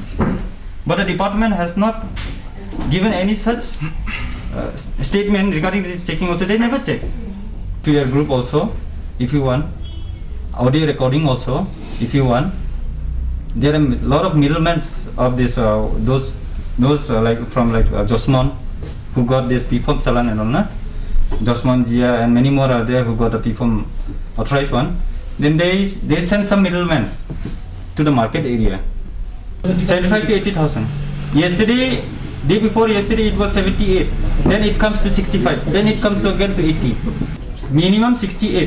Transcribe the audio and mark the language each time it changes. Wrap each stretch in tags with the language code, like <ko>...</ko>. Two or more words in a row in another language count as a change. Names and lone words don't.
<en>But the department has not given any such statement regarding this checking also. They never check. To your group also, if you want, audio recording also, if you want. There are a lot of middlemen of this, those from Josmon, who got this PFOM Chalan and all, na? Josmon, Jia, and many more are there who got the PFOM authorized one. Then they send some middlemen to the market area. 75 to 80,000. Yesterday, day before yesterday, it was 78. Then it comes to 65. Then it comes again to 80. Minimum 68.</en>